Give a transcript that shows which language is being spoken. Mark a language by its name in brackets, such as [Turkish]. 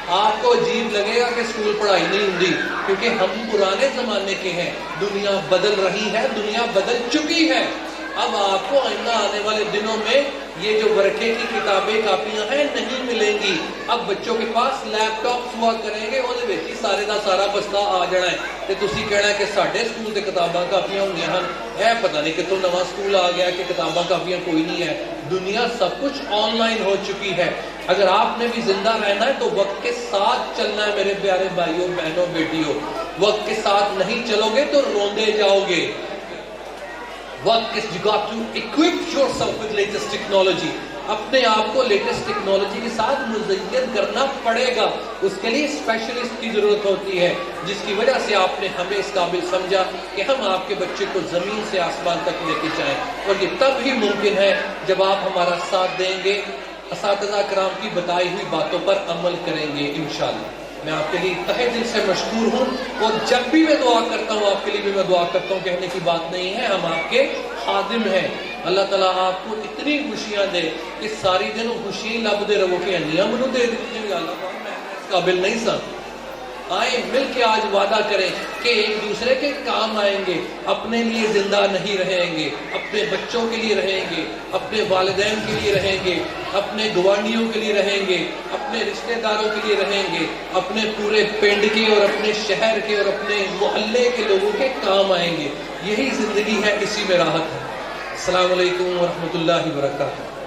[Urdu] آپ کو عجیب لگے گا کہ اسکول پڑھائی نہیں ہوتی، کیونکہ ہم پرانے زمانے کے ہیں. دنیا بدل رہی ہے، دنیا بدل چکی ہے. اب آپ کو آئندہ آنے والے دنوں میں یہ جو ورقے کی کتابیں کاپیاں ہیں نہیں ملیں گی. اب بچوں کے پاس لیپ ٹاپس ہوا کریں گے، [Punjabi] وہ سارے دا سارا بستہ آ جانا ہے. تے تسی کہنا ہے کہ ساڈے سکول تے کتاباں کاپیاں ہونگیاں ہن. اے پتہ نہیں کتوں نواں سکول آ گیا کہ کتاباں کاپیاں کوئی نہیں ہے. [Urdu] دنیا سب کچھ آن لائن ہو چکی ہے. اگر آپ نے بھی زندہ رہنا ہے تو وقت کے ساتھ چلنا ہے میرے پیارے بھائیوں بہنوں بیٹیوں. وقت کے ساتھ نہیں چلو گے تو روندے جاؤ گے. وقت [English] you got to equip yourself with latest technology. [Urdu] اپنے آپ کو لیٹسٹ ٹیکنالوجی کے ساتھ مزین کرنا پڑے گا. اس کے لیے اسپیشلسٹ کی ضرورت ہوتی ہے، جس کی وجہ سے آپ نے ہمیں اس قابل سمجھا کہ ہم آپ کے بچے کو زمین سے آسمان تک لے کے جائیں. اور یہ تب ہی ممکن ہے جب آپ ہمارا ساتھ دیں گے، اساتذہ کرام کی بتائی ہوئی باتوں پر عمل کریں گے انشاءاللہ. میں آپ کے لیے تہہ دل سے مشکور ہوں، اور جب بھی میں دعا کرتا ہوں آپ کے لیے بھی میں دعا کرتا ہوں. کہنے کی بات نہیں ہے، ہم آپ کے خادم ہیں. اللہ تعالیٰ آپ کو اتنی خوشیاں دے کہ ساری دن خوشی لب دے رہو کہ انیاں منو دے دیتے ہیں. [Punjabi] اللہ پاک میں اس قابل نہیں سا. [Urdu] آئیں مل کے آج وعدہ کریں کہ ایک دوسرے کے کام آئیں گے. اپنے لیے زندہ نہیں رہیں گے، اپنے بچوں کے لیے رہیں گے، اپنے والدین کے لیے رہیں گے، اپنے گوانڈیوں کے لیے رہیں گے، اپنے رشتہ داروں کے لیے رہیں گے، اپنے پورے پنڈ کے اور اپنے شہر کے اور اپنے محلے کے لوگوں کے کام آئیں گے. یہی زندگی ہے، اسی میں راحت ہے. السلام علیکم ورحمۃ اللہ وبرکاتہ.